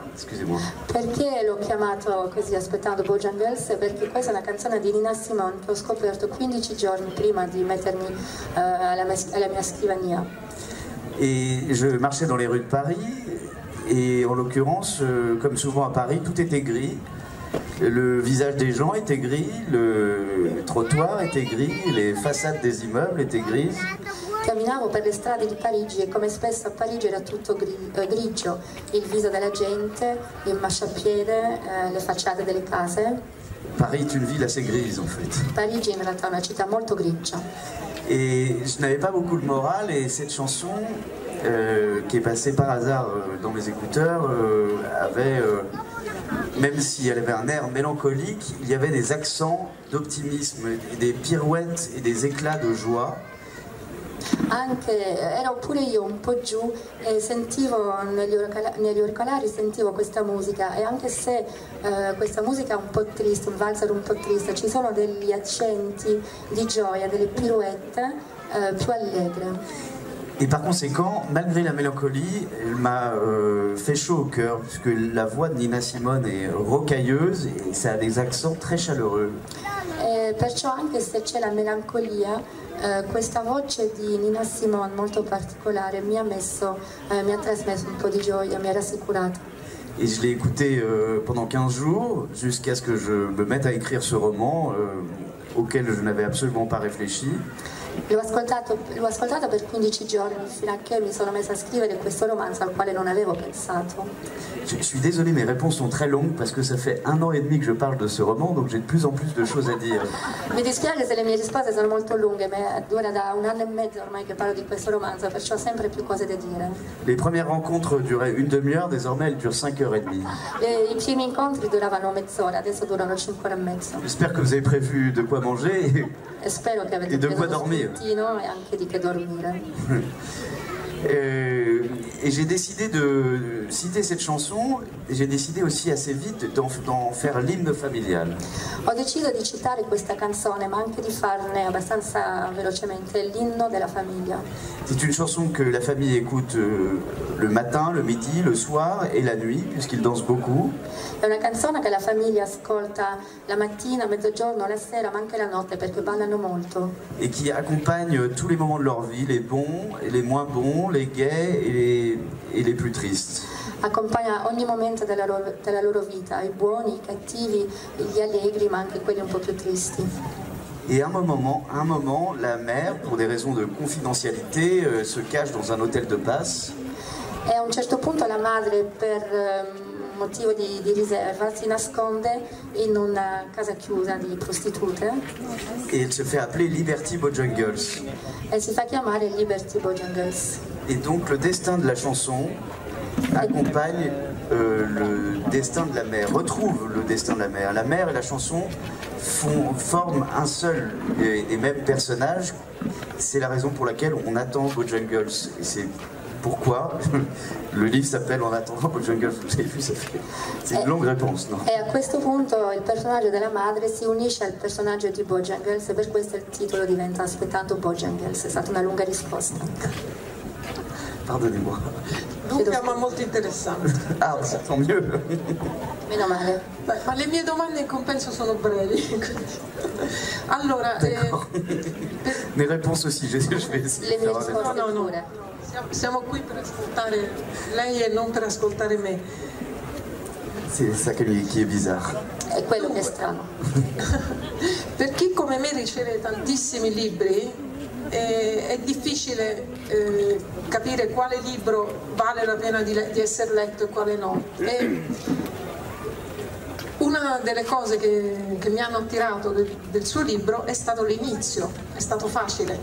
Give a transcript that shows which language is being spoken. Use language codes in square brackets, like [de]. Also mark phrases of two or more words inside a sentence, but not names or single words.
[fr] Excusez-moi. [it] Perché l'ho chiamato così aspettando Bojangles? Perché questa è una canzone di Nina Simone che ho scoperto 15 giorni prima di mettermi alla mia scrivania. [fr] Et je marchais dans les rues de Paris et en l'occurrence, comme souvent à Paris, tout était gris. Le visage des gens était gris, le trottoir était gris, les façades des immeubles étaient grises. [it] Camminavo per le strade di Parigi e come spesso a Parigi era tutto grigio, il viso della gente, il marciapiede, le facciate delle case. [fr] Paris est une ville assez grise en fait. [it] Parigi in realtà è una città molto grigia. [fr] Et je n'avais pas beaucoup de morale et cette chanson qui est passée par hasard dans mes écouteurs avait... même si elle avait un air mélancolique, il y avait des accents d'optimisme, des pirouettes et des éclats de joie. [it] Anche ero pure io un po' giù e sentivo negli auricolari sentivo questa musica e anche se questa musica è un po' triste, un valzer un po' triste, ci sono degli accenti di gioia, delle pirouette più allegre. [fr] Et par conséquent, malgré la mélancolie, elle m'a fait chaud au cœur, puisque la voix de Nina Simone est rocailleuse et ça a des accents très chaleureux. [it] Perciò anche se c'è la melancolia, questa voce di Nina Simone molto particolare mi ha trasmesso un po' di gioia, mi ha rassicurato. [fr] Et je l'ai écouté pendant 15 jours, jusqu'à ce que je me mette à écrire ce roman auquel je n'avais absolument pas réfléchi. [it] L'ho ascoltato per 15 giorni fino a che mi sono messa a scrivere questo romanzo al quale non avevo pensato. [fr] Je suis désolé, mes réponses sont très longues parce que ça fait 1 an et demi que je parle de ce roman, donc j'ai de plus en plus de choses à dire. [it] Mi dispiace se le mie risposte sono molto lunghe, ma dura da 1 anno e mezzo ormai che parlo di questo romanzo, perciò ho sempre più cose da dire. [fr] Les premières rencontres duraient une demi-heure, désormais elles durent 5 heures et demie. [it] I primi incontri duravano mezz'ora, adesso durano 5 ore e mezzo. [fr] J'espère que vous avez prévu de quoi manger [it] E spero che avete preso uno spuntino e anche di che dormire. [fr] Et j'ai décidé de citer cette chanson, et j'ai décidé aussi assez vite d'en faire l'hymne familial. [it] Ho deciso di citare questa canzone, ma anche di farne abbastanza velocemente l'inno della famiglia. [fr] C'est une chanson que la famille écoute le matin, le midi, le soir et la nuit, puisqu'ils dansent beaucoup. [it] È una canzone che la famiglia ascolta la mattina, a mezzogiorno, la sera, ma anche la notte perché ballano molto. [fr] Et qui accompagne tous les moments de leur vie, les bons et les moins bons, les gais et les plus tristes. [it] Accompagna ogni momento della loro vita, i buoni, i cattivi, gli allegri, ma anche quelli un po' più tristi. [fr] Et à un moment, la mère, pour des raisons de confidentialité, se cache dans un hôtel de passe. [it] E a un certo punto la madre, per motivo di riserva, si nasconde in una casa chiusa di prostitute. [fr] Et elle se fait appeler Liberty Bojangles. [it] E si fa chiamare Liberty Bojangles. [fr] Et donc le destin de la chanson accompagne le destin de la mère, retrouve le destin de la mère. La mère et la chanson forment un seul et même personnage. C'est la raison pour laquelle on attend Bojangles. Et c'est pourquoi le livre s'appelle En attendant Bojangles. Vous avez vu, c'est une longue réponse, [it] no? E a questo punto il personaggio della madre si unisce al personaggio di Bojangles e per questo il titolo diventa Aspettando Bojangles. È stata una lunga risposta. [fr] Pardonnez-moi. [it] Lunga ma molto interessante. [fr] Ah, tant mieux. [it] Meno male. Beh, ma le mie domande in compenso sono brevi. Allora, [fr] mes réponses aussi, je vais essayer [it] Le [fr] de [it] mie [fr] faire [it] risposte no. pure. Siamo qui per ascoltare lei e non per ascoltare me. [fr] C'est ça qui est bizarre. [it] È quello che è strano. Per chi come me riceve tantissimi libri, è difficile capire quale libro vale la pena di essere letto e quale no. una delle cose che mi hanno attirato del suo libro è stato l'inizio, è stato facile.